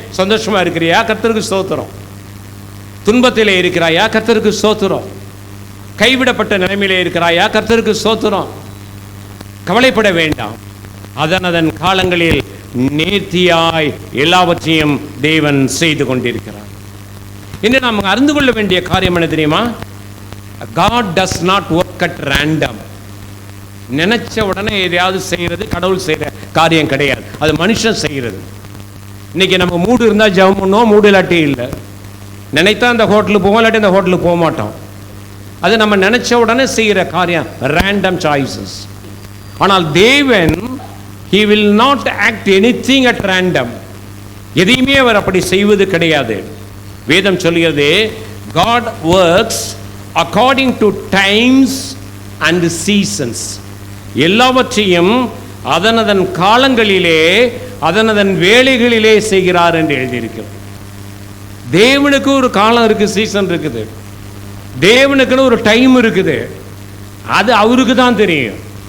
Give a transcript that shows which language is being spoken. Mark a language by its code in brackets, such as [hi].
[ta] சந்தோஷமாக இருக்கிறியா? கர்த்தருக்கு ஸ்தோத்திரம். துன்பத்திலே இருக்கிறாயா? கர்த்தருக்கு ஸ்தோத்திரம். கைவிடப்பட்ட நிலைமையிலே இருக்கிறாயா? கர்த்தருக்கு ஸ்தோத்திரம். கவலைப்பட வேண்டாம். அதன் காலங்களில் நேர்த்தியாய் எல்லாவற்றையும் தேவன் செய்து கொண்டிருக்கிறார். இன்று நாம் அறிந்து கொள்ள வேண்டிய காரியம் என்ன தெரியுமா? [en] God does not work at random. [ta] நினைச்ச உடனே எதையாவது செய்கிறது கடவுள் செய்கிற காரியம் கிடையாது, அது மனுஷன் செய்கிறது. இன்னைக்கு நம்ம மூடு இருந்தால் ஜெபம் பண்ணுவோம், மூடு இல்லாட்டி இல்லை. நினைத்தா அந்த ஹோட்டலுக்கு போவோம், இல்லாட்டி அந்த ஹோட்டலுக்கு போக மாட்டோம். அது நம்ம நினைச்ச உடனே செய்கிற காரியம், [en] Random choices. [ta] ஆனால் தேவன் [en] He will not act anything at random. [ta] எதையுமே அவர் அப்படி செய்வது கிடையாது. வேதம் சொல்கிறது, [en] God works according to times and seasons. [ta] எல்லாவற்றையும் அதனதன் காலங்களிலே அதனதன் வேளைகளிலே செய்கிறார் என்று எழுதியிருக்கிறது. தேவனுக்கு ஒரு காலம் இருக்குது, சீசன் இருக்குது. தேவனுக்குன்னு ஒரு டைம் இருக்குது, அது அவருக்கு தான் தெரியும்.